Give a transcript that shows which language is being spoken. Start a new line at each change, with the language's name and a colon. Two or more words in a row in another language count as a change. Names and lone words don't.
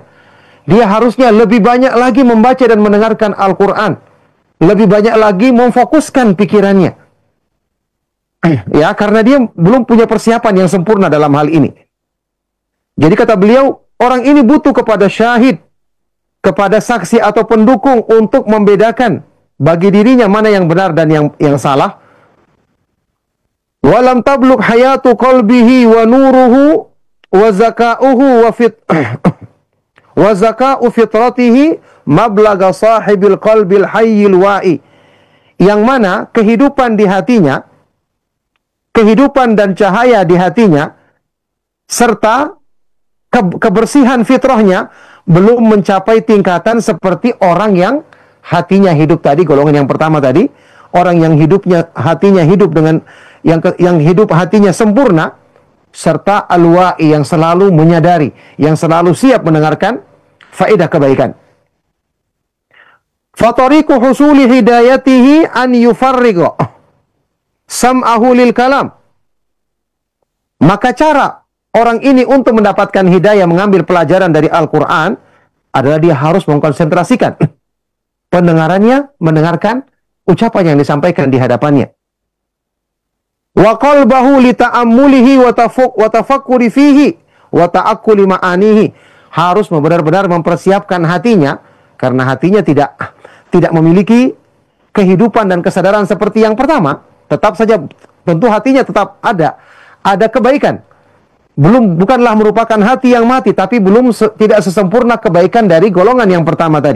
Indonesian: Dia harusnya lebih banyak lagi membaca dan mendengarkan Al-Quran, lebih banyak lagi memfokuskan pikirannya, ya, karena dia belum punya persiapan yang sempurna dalam hal ini. Jadi kata beliau, orang ini butuh kepada syahid, kepada saksi atau pendukung untuk membedakan bagi dirinya mana yang benar dan yang salah.
Arabic: ولم تبلغ حياة قلبه ونوره وزكاؤه وزكاء فطرته مبلغ صاحب القلب الحي الواعي.
Indonesian: Yang mana kehidupan di hatinya, kehidupan dan cahaya di hatinya, serta kebersihan fitrahnya belum mencapai tingkatan seperti orang yang hatinya hidup tadi, golongan yang pertama tadi, orang yang hatinya hidup dengan yang hidup hatinya sempurna, serta al-wa'i yang selalu menyadari, yang selalu siap mendengarkan faedah kebaikan.
Arabic: فطريق حصول هدايته أن يفرغ سمعه للكلام.
Indonesian: Maka cara orang ini untuk mendapatkan hidayah, mengambil pelajaran dari Al-Quran, adalah dia harus mengkonsentrasikan pendengarannya, mendengarkan ucapan yang disampaikan di hadapannya.
Arabic: وقلبه لتأمله وتفكر فيه وتعقل معانيه.
Indonesian: Harus benar-benar mempersiapkan hatinya, karena hatinya tidak memiliki kehidupan dan kesadaran seperti yang pertama. Tetap saja, tentu hatinya tetap ada kebaikan. Bukanlah merupakan hati yang mati, tapi tidak sesempurna kebaikan dari golongan yang pertama tadi.